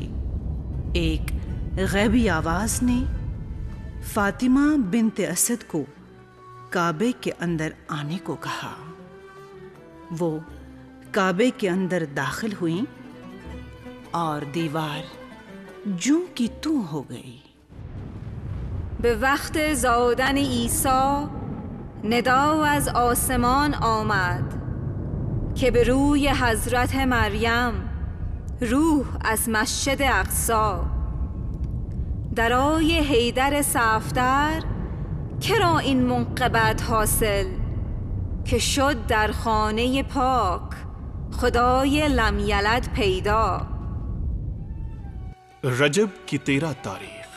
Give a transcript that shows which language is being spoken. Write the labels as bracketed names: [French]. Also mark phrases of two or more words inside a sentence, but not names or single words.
[Urdu] ایک غیبی آواز نے فاطمہ بنت اسد کو کعبے کے اندر آنے کو کہا۔ وہ کعبے کے اندر داخل ہوئیں اور دیوار جوں کی توں ہو گئی۔ [Persian] به وقت زادن عیسی ندا از آسمان آمد که به روی حضرت مریم روح از مسجد اقصی درای حیدر صفدر کرا این منقبت حاصل که شد در خانه پاک خدای لم یلد پیدا۔ [Urdu] رجب کی 13 تاریخ